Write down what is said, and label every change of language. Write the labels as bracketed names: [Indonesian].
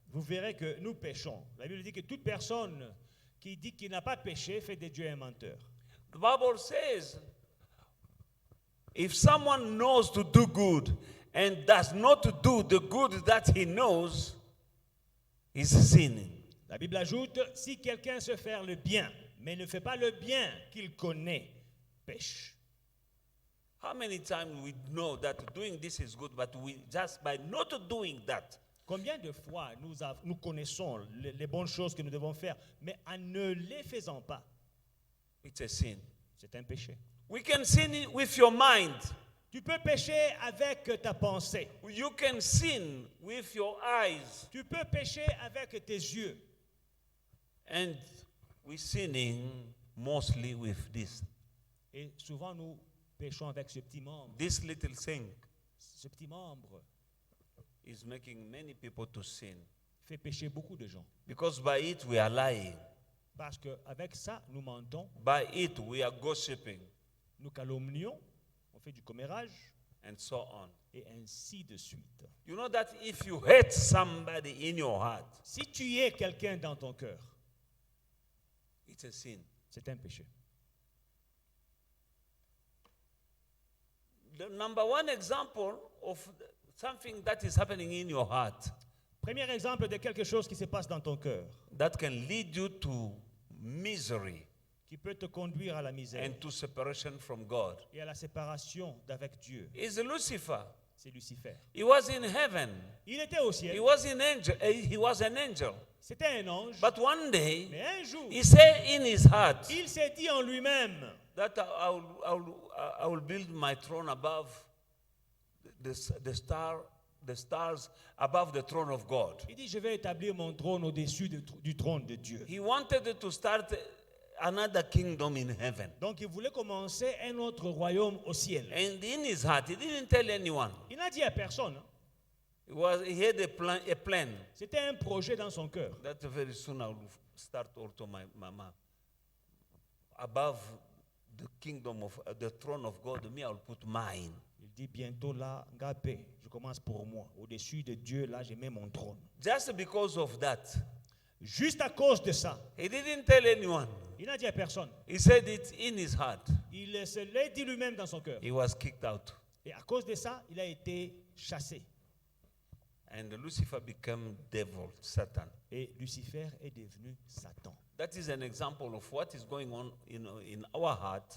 [French] vous verrez que nous péchons. La Bible dit que toute personne qui dit qu'il n'a pas péché fait de Dieu un menteur. [English] The Bible says, if someone knows to do good and does not do the good that he knows, he's sinning. [French] La Bible ajoute, si quelqu'un sait faire le bien, mais ne fait pas le bien qu'il connaît, pêche. [English] How many times we know that doing this is good, but we just by not doing that, [French] Combien de fois nous connaissons les bonnes choses que nous devons faire, mais en ne les faisant pas, [English] it's a sin. [French] c'est un péché. [English] We can sin with your mind. [French] Tu peux pécher avec ta pensée. [English] You can sin with your eyes. [French] Tu peux pécher avec tes yeux. [English] And we're sinning mostly with this. [French] Et souvent, nous péchons avec ce petit membre. [English] This little thing [French] Ce petit membre [English] is making many people to sin. [French] fait pécher beaucoup de gens. [English] Because by it we are lying. [French] Parce qu'avec ça, nous mentons, [English] By it we are gossiping, [French] nous calomnions, on fait du commérage, [English] and so on. [French] et ainsi de suite. [English] You know that if you hate somebody in your heart, [French] Si tu es quelqu'un dans ton cœur, [English] it's a sin. [French] c'est un péché. [English] The number one example of something that is happening in your heart [French] Premier exemple de quelque chose qui se passe dans ton cœur, [English] that can lead you to misery [French] qui peut te conduire à la misère [English] and to separation from God [French] et à la séparation d'avec Dieu. [English] is Lucifer. [French] C'est Lucifer. [English] He was in heaven. [French] Il était au [English] He [French] ciel, [English] was an angel. [French] c'était un ange, [English] But one day, [French] mais un jour, [English] he said in his heart, [French] il s'est dit en lui-même, [English] that I will build my throne above the stars above the throne of God. [French] Il dit, je vais établir mon trône au-dessus du trône de Dieu. [English] He wanted to start another kingdom in heaven. [French] Donc il voulait commencer un autre royaume au ciel. [English] And in his heart, he didn't tell anyone. [French] Il n'a dit à personne. [English] He had a plan. [French] C'était un projet dans son cœur. [English] That very soon I will start also my mama. Above the kingdom of the throne of God, me I will put mine. [French] Il dit bientôt là, Ngapé, je commence pour moi. Au-dessus de Dieu, là, je mets mon trône. [English] Just because of that. [French] Juste à cause de ça. [English] He didn't tell anyone. [French] Il n'a dit à personne. [English] He said it in his heart. [French] Il se l'a dit lui-même dans son cœur. [English] He was kicked out. [French] Et à cause de ça, il a été chassé. [English] And Lucifer became devil, Satan. [French] Et Lucifer est devenu Satan. [English] That is an example of what is going on in our heart.